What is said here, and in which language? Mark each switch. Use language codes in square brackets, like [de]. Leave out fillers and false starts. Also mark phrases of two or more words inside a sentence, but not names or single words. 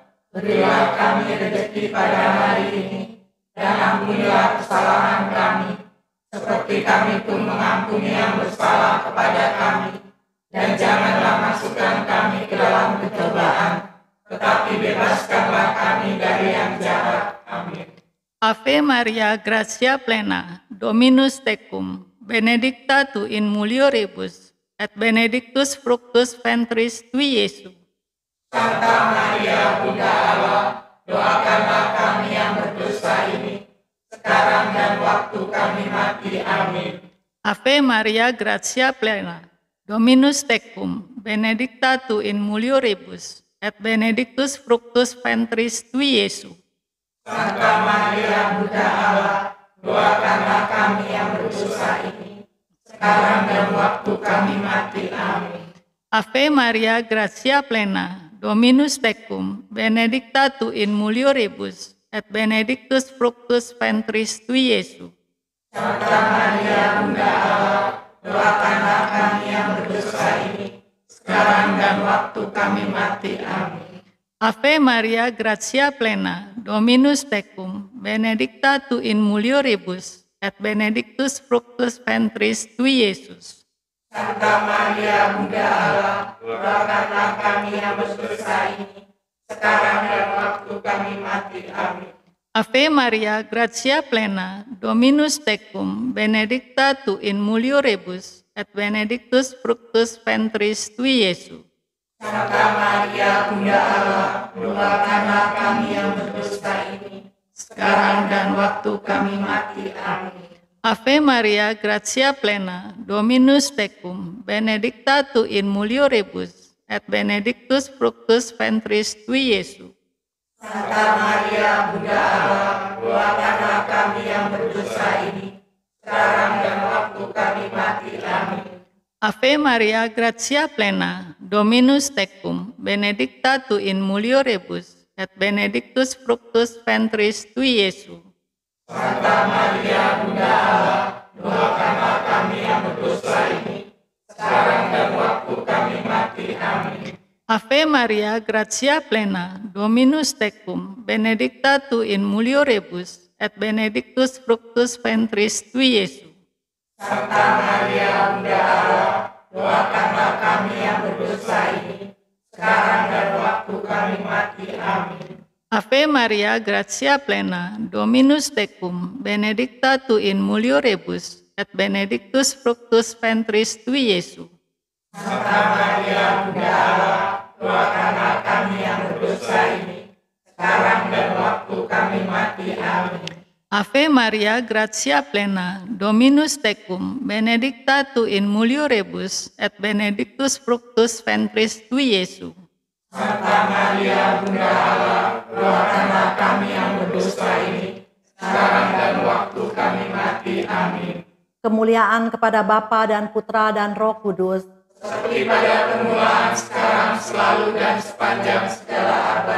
[id] Berilah kami rezeki pada hari ini, dan ampunilah kesalahan kami, seperti kami pun mengampuni yang bersalah kepada kami. Dan janganlah masukkan kami ke dalam pencobaan, tetapi bebaskanlah kami dari yang jahat. Amin. [la] Ave Maria, gratia plena, Dominus tecum, benedicta tu in mulieribus, et benedictus fructus ventris tui, Iesus. [id] Santa Maria Bunda Allah, doakanlah kami yang berdosa ini, sekarang dan waktu kami mati. Amin. [la] Ave Maria, gratia plena, Dominus tecum, benedicta tu in mulieribus, et benedictus fructus ventris tui, Iesus. [id] Santa Maria Bunda Allah, doakanlah kami yang berdosa ini, sekarang dan waktu kami mati. Amin. [la] Ave Maria, gratia plena, Dominus tecum, benedicta tu in mulieribus, et benedictus fructus ventris tui, Iesus. [id] Santa Maria Bunda Allah, doakanlah kami yang berdosa ini, sekarang dan waktu kami mati. Amin. [la] Ave Maria, gratia plena, Dominus tecum, benedicta tu in mulieribus, et benedictus fructus ventris tui, Iesus. [id] Santa Maria Bunda Allah, doakanlah kami yang berdosa ini, sekarang dan waktu kami mati. Amin. [la] Ave Maria, gratia plena, Dominus tecum, benedicta tu in mulieribus, et benedictus fructus ventris tui, Iesus. [id] Santa Maria Bunda Allah, doakanlah kami yang berdosa ini, sekarang dan waktu kami mati. Amin. [la] Ave Maria, gratia plena, Dominus tecum, benedicta tu in mulieribus, et benedictus fructus ventris tui, Iesus. [id] Santa Maria Bunda Allah, doakanlah kami yang berdosa ini, sekarang dan waktu kami mati. Amin. [la] Ave Maria, gratia plena, Dominus tecum, benedicta tu in mulieribus, et benedictus fructus ventris tui, Iesus. [id] Santa Maria Bunda Allah, doakanlah kami yang berdosa ini, sekarang dan waktu kami mati. Amin. [la] Ave Maria, gratia plena, Dominus tecum, benedicta tu in mulieribus, et benedictus fructus ventris tui, Iesus. [id] Santa Maria, Bunda Allah, doakanlah kami yang berdosa ini, sekarang dan waktu kami mati. Amin. [la] Ave Maria, gratia plena, Dominus tecum, benedicta tu in mulieribus, et benedictus fructus ventris tui, Iesus. [id] Santa Maria, Bunda Allah, doakanlah kami yang berdosa ini, sekarang dan waktu kami mati. Amin. [la] Ave Maria, gratia plena, Dominus tecum, benedicta tu in mulieribus, et benedictus fructus ventris tui, Iesus. [id] Santa Maria, Bunda Allah, doakanlah kami yang berdosa ini, sekarang dan waktu kami mati. Amin. Kemuliaan kepada Bapa dan Putra dan Roh Kudus, Seperti pada permulaan, sekarang, selalu, dan sepanjang segala abad.